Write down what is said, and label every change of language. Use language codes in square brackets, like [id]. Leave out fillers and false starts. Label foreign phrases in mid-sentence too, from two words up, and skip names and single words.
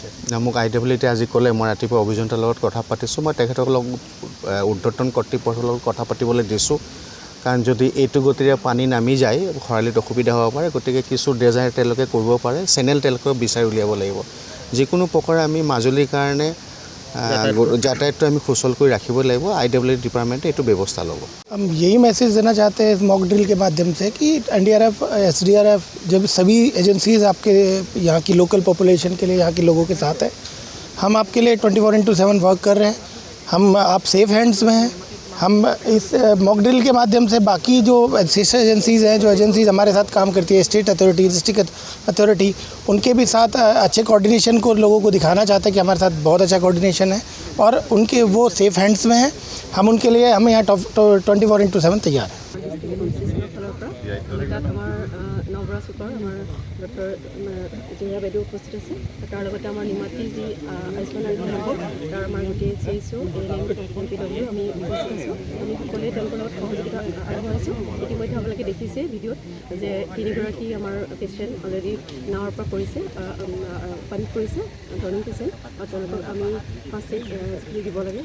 [as] মোক IWT আজি ক'লে মই ৰাতিপুৱা অভিযন্তাৰ লগত কথা পাতিছোঁ মই তেখেতসকলক ঊৰ্ধ্বতন কৰ্তৃপক্ষৰ লগত কথা পাতিবলৈ দিছোঁ কাৰণ যদি এইটো গতিৰে পানী নামি যায় খৰালিত অসুবিধা হ'ব পাৰে গতিকে কিছু ড্ৰেজাৰ তেওঁলোকে কৰিব পাৰে চেনেল তেওঁলোকে বিচাৰি উলিয়াব লাগিব যিকোনো প্ৰকাৰে আমি মাজুলীৰ কাৰণে যাতায়াতটো আমি সুচল কৰি ৰাখিব লাগিব IWT ডিপাৰ্টমেণ্টে এইটো ব্যৱস্থা ল'ব [hi] हम यही मैसेज देना चाहते हैं [en] mock drill [hi] के माध्यम से कि NDRF SDRF जब सभी एजेंसीज आपके यहाँ की [en] local population [hi] के लिए यहाँ के लोगों के साथ है हम आपके लिए 24/7 वर्क कर रहे हैं हम आप [en] safe hands [hi] में हैं हम इस [en] mock drill [hi] के माध्यम से बाकी जो [en] sister agencies [hi] हैं जो एजेंसीज़ हमारे साथ काम करती है [en] state authority district authority [hi] उनके भी साथ अच्छे कोऑर्डिनेशन को लोगों को दिखाना चाहते हैं कि हमारे साथ बहुत अच्छा कोऑर्डिनेशन है और उनके वो [en] safe hands [hi] में हैं हम उनके लिए हम यहाँ 24/7 तैयार हैं [as] তাত আমাৰ নৱৰা চুকৰ আমাৰ ডক্টৰ জিয়া বাইদেউ উপস্থিত আছে তাৰ লগতে আমাৰ নিমাতী যি আয়ুষ্মান বিভাগ তাৰ আমাৰ গোটেই CSO ANM MPW আমি উপস্থিত আছোঁ আমি সকলোৱে তেওঁলোকৰ লগত সহযোগিতা আগবঢ়াইছোঁ ইতিমধ্যে আপোনালোকে দেখিছে ভিডিঅ'ত যে 3গৰাকী আমাৰ পেচেণ্ট অলৰেডি নাৱৰ পৰা পৰিছে পানীত পৰিছে [en] drowning patient [as] আৰু তেওঁলোকক আমি [en] first aid [as] যিখিনি দিব লাগে